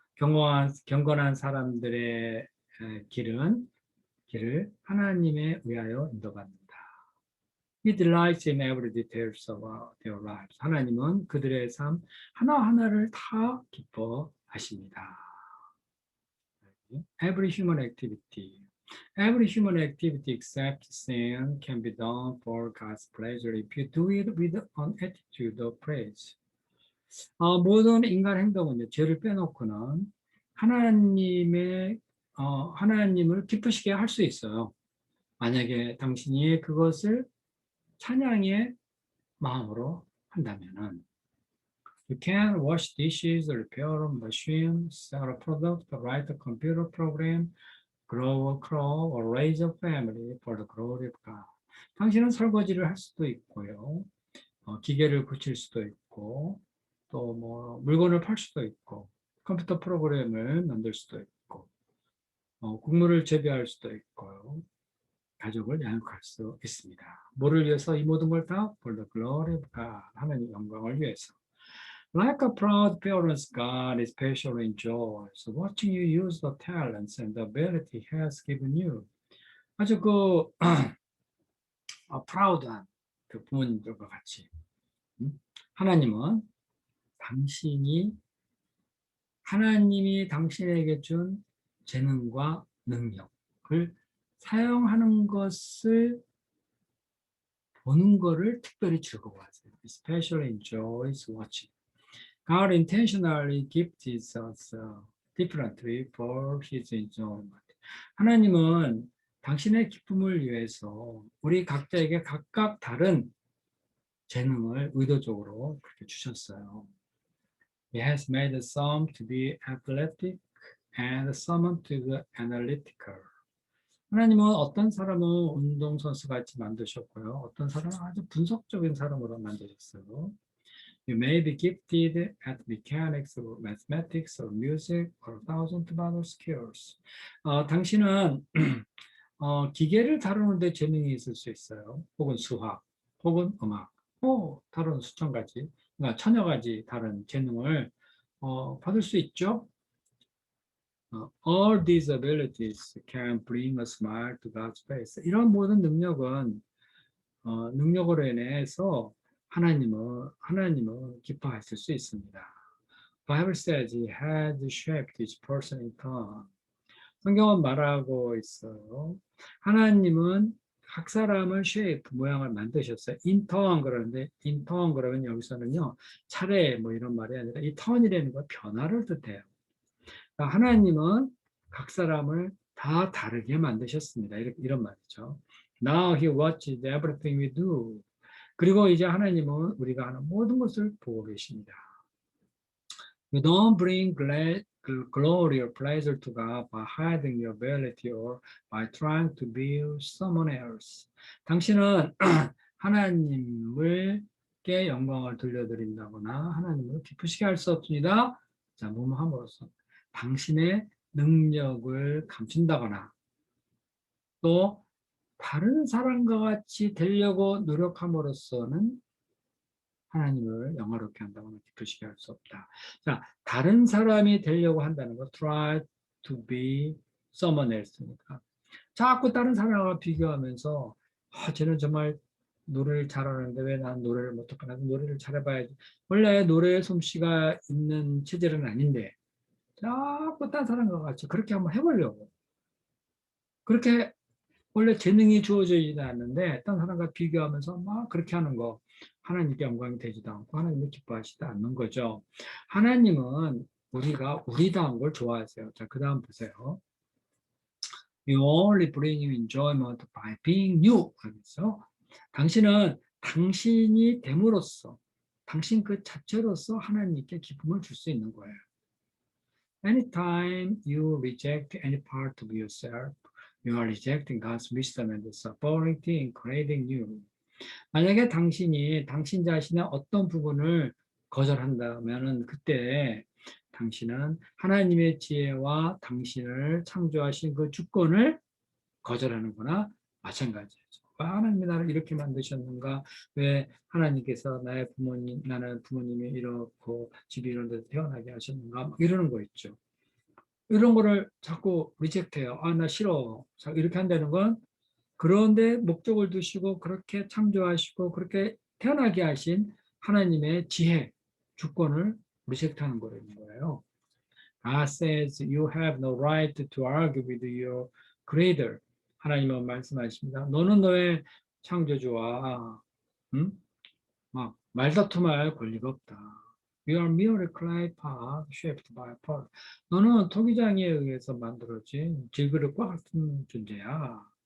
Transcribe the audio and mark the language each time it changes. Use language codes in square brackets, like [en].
[ko] 경건한 사람들의 길을 하나님에 의하여 인도받는다. [en] He delights in every details of their lives. [ko] 하나님은 그들의 삶 하나하나를 다 기뻐하십니다. [en] Every human activity. Every human activity except sin can be done for God's pleasure if you do it with an attitude of praise. [ko] 모든 인간 행동은요, 죄를 빼놓고는 하나님을 기쁘시게 할 수 있어요. 만약에 당신이 그것을 찬양의 마음으로 한다면은 [en] You can wash dishes, repair a machine, sell a product, write a computer program, grow a crow, or raise a family for the glory of God. [ko] 당신은 설거지를 할 수도 있고요. 기계를 고칠 수도 있고, 또 뭐 물건을 팔 수도 있고, 컴퓨터 프로그램을 만들 수도 있고, 국물을 재배할 수도 있고요. 가족을 양육할 수 있습니다. 뭐를 위해서 이 모든 걸 다 [en] For the glory of God, [ko] 하나님 영광을 위해서. [en] Like a proud parents, God especially enjoys watching you use the talents and the ability He has given you. [ko] 아주 proud한 그 부모님들과 같이 하나님은 당신이 하나님이 당신에게 준 재능과 능력을 사용하는 것을 보는 거를 특별히 즐거워하세요. [en] Especially enjoys watching. God intentionally gifted us differently for His enjoyment. [ko] 하나님은 당신의 기쁨을 위해서 우리 각자에게 각각 다른 재능을 의도적으로 그렇게 주셨어요. [en] He has made some to be athletic and some to be analytical. [ko] 하나님은 어떤 사람은 운동선수 같이 만드셨고요. 어떤 사람은 아주 분석적인 사람으로 만드셨어요. [en] You may be gifted at mechanics or mathematics or music or a thousand other skills. [ko] 당신은 기계를 다루는 데 재능이 있을 수 있어요. 혹은 수학, 혹은 음악, 다른 수천 가지, 그러니까 천여 가지 다른 재능을 받을 수 있죠. [en] All these abilities can bring a smile to God's face. [ko] 이런 모든 능력은 능력으로 인해서 하나님은 기뻐하실 수 있습니다. [en] Bible says He had shaped each person in turn. [ko] 성경은 말하고 있어요. 하나님은 각 사람을 shape, 모양을 만드셨어요. in turn 그러는데 in turn 그러면 여기서는요. 차례 뭐 이런 말이 아니라 이 turn이라는 건 변화를 뜻해요. 그러니까 하나님은 각 사람을 다 다르게 만드셨습니다. 이런 말이죠. [en] Now He watches everything we do. [ko] 그리고 이제 하나님은 우리가 하는 모든 것을 보고 계십니다. [en] You don't bring glory or pleasure to God by hiding your ability or by trying to be someone else. [ko] 당신은 하나님께 영광을 돌려드린다거나 하나님을 기쁘시게 할 수 없습니다. 자, 뭐뭐 함으로써 당신의 능력을 감춘다거나 또 다른 사람과 같이 되려고 노력함으로써는 하나님을 영화롭게 한다거나 기쁘시게 할 수 없다. 자, 다른 사람이 되려고 한다는 거, [en] try to be someone else [ko] 니까. 자꾸 다른 사람과 비교하면서, 쟤는 정말 노래를 잘하는데 왜 난 노래를 못할까? 나도 노래를 잘해봐야지. 원래 노래의 솜씨가 있는 체질은 아닌데, 자꾸 다른 사람과 같이 그렇게 한번 해보려고. 그렇게 원래 재능이 주어져 있지 않는데 다른 사람과 비교하면서 막 그렇게 하는 거 하나님께 영광이 되지도 않고 하나님을 기뻐하시지 않는 거죠. 하나님은 우리가 우리다운 걸 좋아하세요. 자, 그 다음 보세요. [en] You only bring you enjoyment by being new. [ko] 그래서 당신은 당신이 됨으로써 당신 그 자체로서 하나님께 기쁨을 줄 수 있는 거예요. [en] Anytime you reject any part of yourself, you are rejecting God's wisdom and sovereignty in creating you. [ko] 만약에 당신이 당신 자신의 어떤 부분을 거절한다면은 그때 당신은 하나님의 지혜와 당신을 창조하신 그 주권을 거절하는 거나 마찬가지죠. 왜 하나님이 나를 이렇게 만드셨는가? 왜 하나님께서 나는 부모님이 이렇고 집이 이런 데서 태어나게 하셨는가? 이러는 거 있죠. 이런 거를 자꾸 리젝트해요. 나 싫어. 이렇게 한다는 건 그런데 목적을 두시고 그렇게 창조하시고 그렇게 태어나게 하신 하나님의 지혜, 주권을 리젝트하는 거예요. [en] God says you have no right to argue with your creator. [ko] 하나님은 말씀하십니다. 너는 너의 창조주와 막 말다툼할 권리가 없다. [en] You are merely clay pot shaped by pot. [ko] 너는 토기장에 의해서 만들어진 질그릇과 같은 존재야.